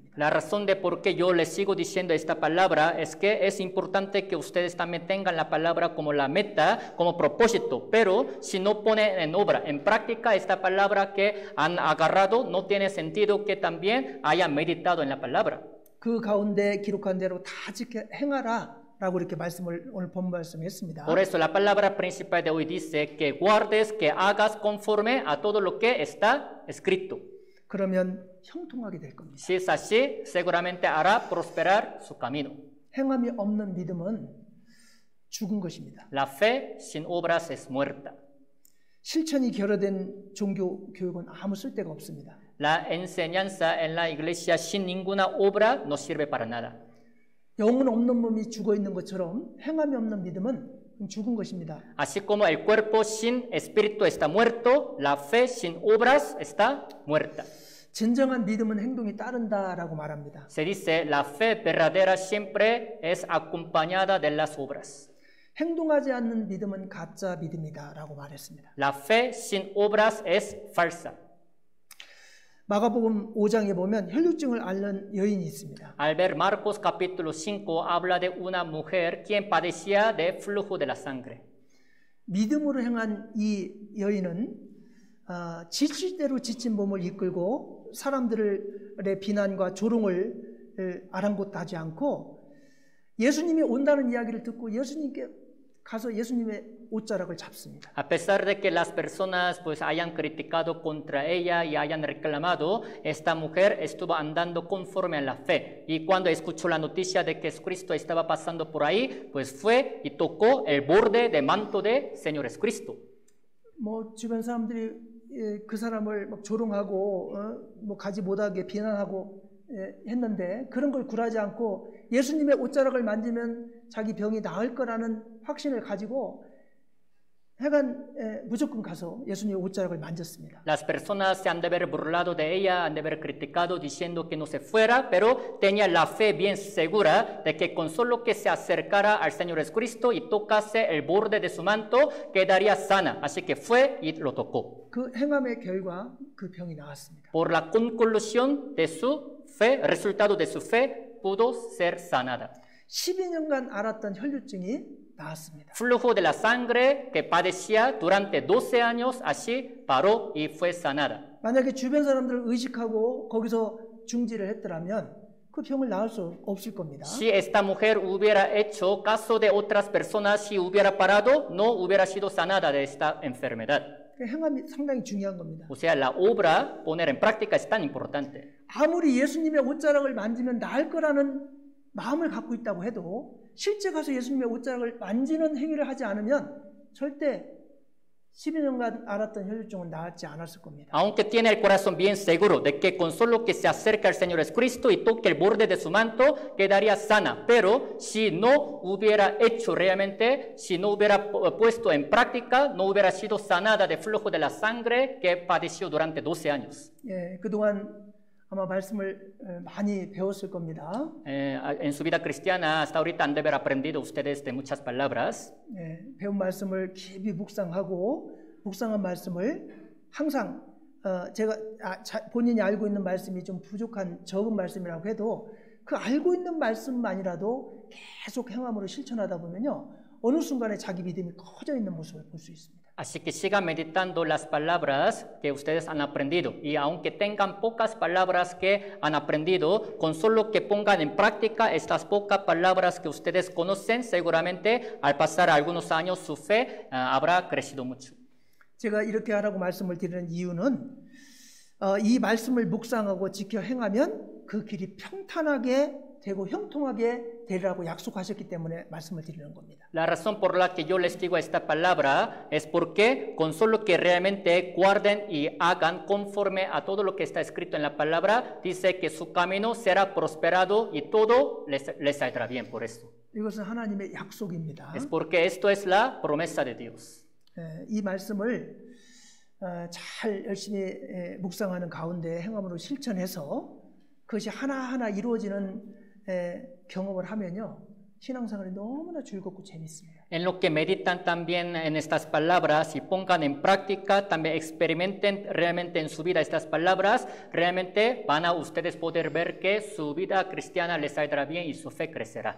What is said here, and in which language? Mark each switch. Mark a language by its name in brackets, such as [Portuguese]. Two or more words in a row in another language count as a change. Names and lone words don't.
[Spanish] La razón de por qué yo les sigo diciendo esta palabra es que es importante que ustedes también tengan la palabra como la meta, como propósito, pero si no ponen en obra, en práctica esta palabra que han agarrado, no tiene sentido que también hayan meditado en la palabra. [Korean] 그 가운데 기록한 대로 다 행하라 라고 이렇게 말씀을 오늘 본 말씀했습니다. [Spanish] Por eso la palabra principal de hoy dice que guardes, que hagas conforme a todo lo que está escrito. [Korean] 그러면 형통하게 될 겁니다. [Spanish] Si es así, seguramente hará prosperar su camino. [Korean] 행함이 없는 믿음은 죽은 것입니다. [Spanish] La fe sin obras es muerta. [Korean] 실천이 결여된 종교 교육은 아무 쓸데가 없습니다. [Spanish] La enseñanza en la iglesia sin ninguna obra no sirve para nada. [Korean] 영은 없는 몸이 죽어 있는 것처럼 행함이 없는 믿음은 죽은 것입니다. [Spanish] Así como el cuerpo sin espíritu está muerto, la fe sin obras está muerta. [Korean] 진정한 믿음은 행동이 따른다라고 말합니다. [Spanish] Se dice: la fe verdadera siempre es acompañada de las obras. [Korean] 행동하지 않는 믿음은 가짜 믿음이다라고 말했습니다. [Spanish] La fe sin obras es falsa. [Korean] 마가복음 5장에 보면 혈루증을 앓는 여인이 있습니다. [Spanish] Al ver Marcos capítulo 5 habla de una mujer quien padecía de flujo de la sangre. [Korean] 믿음으로 행한 이 여인은 지칠 대로 지친 몸을 이끌고 사람들의 비난과 조롱을 아랑곳하지 않고 예수님이 온다는 이야기를 듣고 예수님께 가서 예수님의 옷자락을 잡습니다. [Spanish] A pesar de que las personas pues hayan criticado contra ella y hayan reclamado, esta mujer estuvo andando conforme a la fe. Y cuando escuchó la noticia de que Jesucristo estaba pasando por ahí, pues fue y tocó el borde de manto de Señor Jesucristo. [Korean] 뭐 주변 사람들이 그 사람을 막 조롱하고 뭐 가지 못하게 비난하고 했는데 그런 걸 굴하지 않고 예수님의 옷자락을 만지면 자기 병이 나을 거라는 확신을 가지고 하여간 무조건 가서 예수님의 옷자락을 만졌습니다. [Spanish] Las personas se han de haber burlado de ella, han de haber criticado diciendo que no se fuera, pero tenía la fe bien segura de que con solo que se acercara al Señor Jesucristo y tocase el borde de su manto, quedaría sana. Así que fue y lo tocó. [Korean] 그 행함의 결과 그 병이 나았습니다. [Spanish] Por la conclusión de su fe, resultado de su fe, pudo ser sanada. [Korean] 12년간 앓았던 혈류증이 나았습니다. [Spanish] Flujo de la sangre que padecía durante 12 años, así paró y fue sanada. [Korean] 만약에 주변 사람들을 의식하고 거기서 중지를 했더라면 그 병을 나을 수 없을 겁니다. [Spanish] Si esta mujer hubiera hecho caso de otras personas, si hubiera parado, no hubiera sido sanada de esta enfermedad. [Korean] 행함이 상당히 중요한 겁니다. [Spanish] O sea, la obra, poner en práctica es tan importante. [Korean] 아무리 예수님의 옷자락을 만지면 나을 거라는 마음을 갖고 있다고 해도 실제 가서 예수님의 옷자락을 만지는 행위를 하지 않으면 절대 12년간 앓았던 혈류증은 나았지 않았을 겁니다. [Spanish] Aunque tiene el corazón bien seguro de que con solo que se acerque al Señor Jesucristo y toque el borde de su manto, quedaría sana. Pero si no hubiera hecho realmente, si no hubiera puesto en práctica, no hubiera sido sanada de flujo de la sangre que padeció durante 12 años. [Korean] 예, 그동안 아마 말씀을 많이 배웠을 겁니다. [Spanish] En su vida cristiana, hasta ahorita han de haber aprendido ustedes de muchas palabras. [Korean] 예, 배운 말씀을 깊이 묵상하고 묵상한 말씀을 항상 제가 본인이 알고 있는 말씀이 좀 부족한 적은 말씀이라고 해도 그 알고 있는 말씀만이라도 계속 행함으로 실천하다 보면요 어느 순간에 자기 믿음이 커져 있는 모습을 볼 수 있습니다. [Spanish] Así que sigan meditando las palabras que ustedes han aprendido y aunque tengan pocas palabras que han aprendido, con solo que pongan en práctica estas pocas palabras que ustedes conocen, seguramente al pasar algunos años su fe habrá crecido mucho. [Korean] 제가 이렇게 하라고 말씀을 드리는 이유는 이 말씀을 묵상하고 지켜 행하면 그 길이 평탄하게 되고 형통하게 되리라고 약속하셨기 때문에 말씀을 드리는 겁니다. [Spanish] La razón por la que yo les digo esta palabra es porque con solo que realmente guarden y hagan conforme a todo lo que está escrito en la palabra, dice que su camino será prosperado y todo les saldrá bien por esto. [Korean] 이것은 하나님의 약속입니다. [Spanish] Es porque esto es la promesa de Dios. [Korean] 이 말씀을 잘 열심히 묵상하는 가운데 행함으로 실천해서 그것이 하나하나 이루어지는 경험을 하면요 신앙생활이 너무나 즐겁고 재밌습니다. [Spanish] En lo que meditan también en estas palabras y pongan en práctica, también experimenten realmente en su vida estas palabras, realmente van a ustedes poder ver que su vida cristiana les saldrá bien y su fe crecerá.